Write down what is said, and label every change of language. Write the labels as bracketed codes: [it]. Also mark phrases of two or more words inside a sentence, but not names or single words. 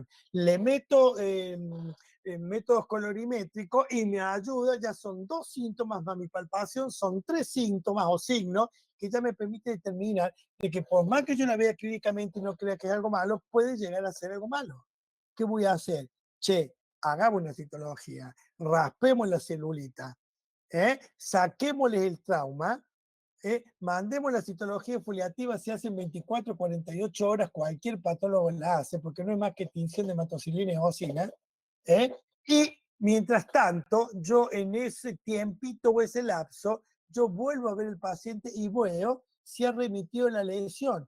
[es] Le meto métodos colorimétricos y me ayuda, ya son 2 síntomas más mi palpación, son 3 síntomas o signos que ya me permite determinar de que por más que yo la vea clínicamente y no crea que es algo malo, puede llegar a ser algo malo. ¿Qué voy a hacer? Che, hagamos una citología, raspemos la celulita, saquémosle el trauma, mandemos la citología foliativa, se hace en 24, 48 horas, cualquier patólogo la hace, porque no es más que tinción de hematocilina y eosina, y mientras tanto, yo en ese tiempito o ese lapso, yo vuelvo a ver el paciente y veo si ha remitido la lesión.